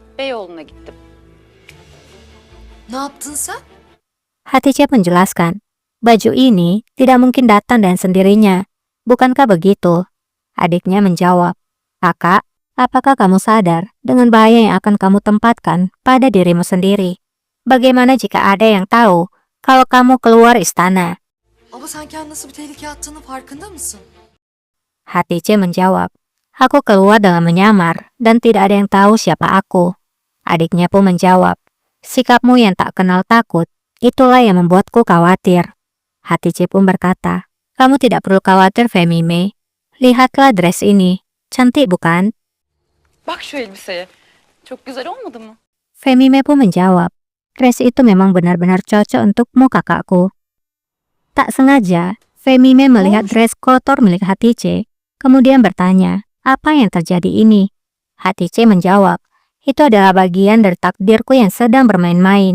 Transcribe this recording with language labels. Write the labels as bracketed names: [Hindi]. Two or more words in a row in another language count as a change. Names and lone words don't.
[Turkish] Beyoğlu'na gittim. Ne yaptın sen? [Indonesian] Hatice menjelaskan, baju ini tidak mungkin datang dengan sendirinya. Bukankah begitu? Adiknya menjawab, kakak, apakah kamu sadar dengan bahaya yang akan kamu tempatkan pada dirimu sendiri? Bagaimana jika ada yang tahu kalau kamu keluar istana? [Turkish] Ama sen kendini nasıl bir tehlikeye attığının farkında mısın? [Indonesian] Hatice menjawab, aku keluar dengan menyamar dan tidak ada yang tahu siapa aku. Adiknya pun menjawab, sikapmu yang tak kenal takut, itulah yang membuatku khawatir. Hatice pun berkata, kamu tidak perlu khawatir Femime. Lihatlah dress ini, cantik bukan? [Turkish] Bak şu elbiseye. Çok güzel olmadı mı? [Indonesian] Femime pun menjawab, dress itu memang benar-benar cocok untukmu kakakku. Tak sengaja, Femime melihat dress kotor milik Hatice, kemudian bertanya, apa yang terjadi ini? Hatice menjawab, itu adalah bagian dari takdirku yang sedang bermain-main.